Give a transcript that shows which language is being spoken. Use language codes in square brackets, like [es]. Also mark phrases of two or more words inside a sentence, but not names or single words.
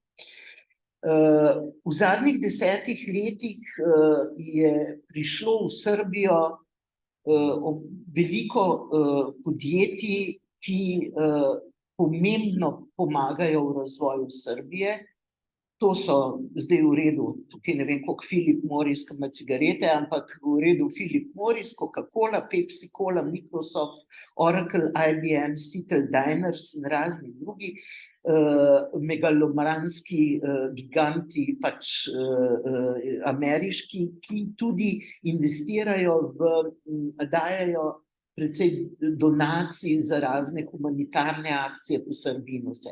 [sl] V zadnjih 10 letih je prišlo v Srbijo veliko podjetij, ki pomembno pomagajo v razvoju Srbije. To so zdaj v redu, tukaj ne vem, koliko Philip Morris, ki ima cigarete, ampak v redu Philip Morris, Coca-Cola, Pepsi-Cola, Microsoft, Oracle, IBM, Seattle Diners in razni drugi megalomanski giganti, pač ameriški, ki tudi investirajo dajajo precej donacij za razne humanitarne akcije po Srbiji in vse.